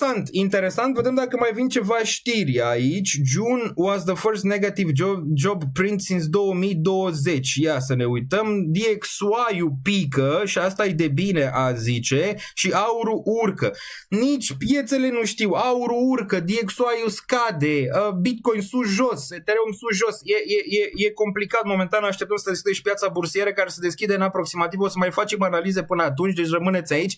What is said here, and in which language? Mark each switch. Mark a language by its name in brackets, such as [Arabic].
[Romanian] Interesant, vedem dacă mai vin ceva știri aici. [English] June was the first negative job print since 2020. [Romanian] Ia să ne uităm. DXY-ul pică și asta e de bine, a zice, și aurul urcă. Nici piețele nu știu, aurul urcă, DXY-ul scade, Bitcoin sus-jos, Ethereum sus-jos. E complicat momentan, așteptăm să deschide și piața bursieră care se deschide în aproximativ, o să mai facem analize până atunci, deci rămâneți aici.